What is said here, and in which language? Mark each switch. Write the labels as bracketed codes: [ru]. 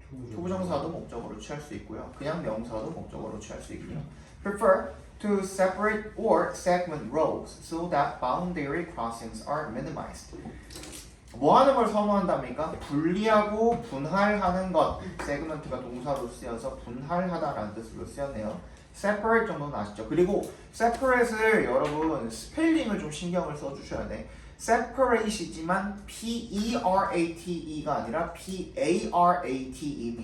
[ko] 투부정사도 목적으로 취할 수 있고요. 그냥 명사도 목적으로 취할 수 있고요. [en] Prefer to separate or segment roles so that boundary crossings are minimized. [ko] 뭐 하는 걸 선호한답니까? 분리하고 분할하는 것. segment가 동사로 쓰여서 분할하다라는 뜻으로 쓰였네요. separate 정도는 아시죠? 그리고 separate을 여러분 스펠링을 좀 신경을 써주셔야 돼. separate이지만 P-E-R-A-T-E가 아니라 P-A-R-A-T-E입니다.